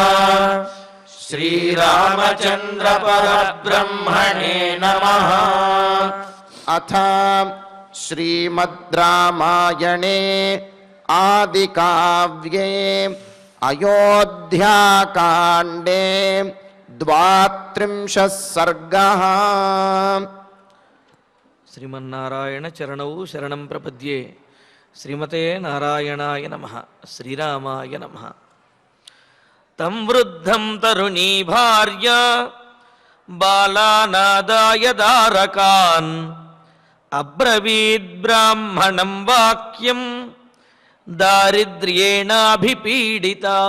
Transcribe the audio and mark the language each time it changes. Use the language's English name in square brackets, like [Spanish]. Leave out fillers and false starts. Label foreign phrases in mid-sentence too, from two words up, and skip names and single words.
[Sanskrit] श्रीरामचन्द्र परब्रह्मणे नमः। अथ श्रीमद् रामायणे आदिकाव्ये अयोध्याकाण्डे 32 सर्गः। శ్రీమన్నారాయణ చరణౌ శరణం ప్రపద్యే. శ్రీమతే నారాయణాయ నమః. శ్రీరామాయ నమః. తం వృద్ధం తరుణీ భార్య బాలానాదాయ దారకాన్ అబ్రవీద్ బ్రాహ్మణం వాక్యం దారిద్ర్యేణాభిపీడిత.